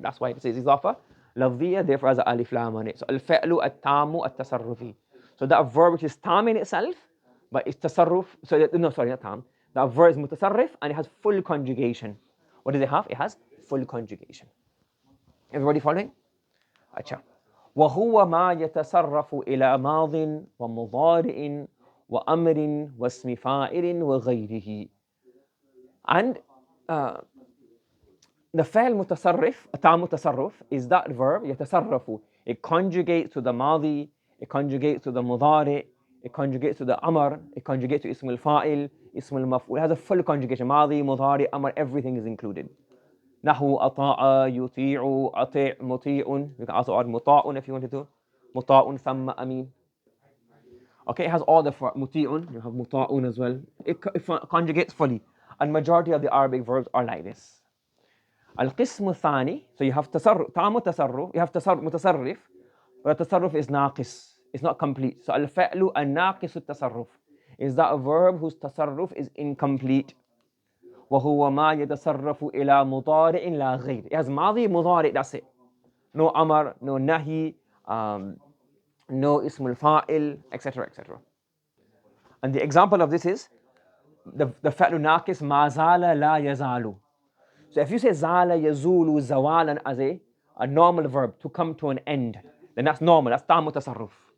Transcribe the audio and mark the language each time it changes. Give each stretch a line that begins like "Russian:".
English: That's why it says idafa lafziya, therefore has an alif lam on it. So al-fa'lu at-tamu at-tasarrufi. So that verb which is tam in itself, but it's tasarruf, not tam. That verb is mutasarrif and it has full conjugation. What does it have? It has full conjugation. Everybody following? Acha.
Arabic: وهو ما يتصرف إلى ماض ومضارع وأمر واسم فاعل وغيره.
English: And the fa'al mutasarrif, tam mutasarrif, is that verb يتصرف. It conjugates to the madi, it conjugates to the mudari, it conjugates to the amr, it conjugates to ism al-fa'il, ism al-maf'ul. It has a full conjugation. Madi, mudari, amr, everything is included. Nahu ata'a, yuti'u, ati' muti'un. You can also add muta'un if you wanted to. Muta'un, thamma, amin. Okay, it has all the muti'un. You have muta'un as well. It conjugates fully. And majority of the Arabic verbs are like this. Al-Qismu Thani, so you have tasarruf, ta'amu tasarruf, you have mutasarrif, but the tasarruf is naqis. It's not complete. So al-fa'lu an-naqisu tasarruf is that a verb whose tasarruf is incomplete.
Arabic: وهو ما يتصرف إلى مضارع لا غير.
English: It has ماضي مضارع, that's it. No amar, no nahi, no ism al-fa'il, etc. etc. And the example of this is the fa'lu naqis ma zala la yazalu. So if you say zala yazulu zawalan as a normal verb to come to an end, then that's normal, that's ta'amu tasarruf.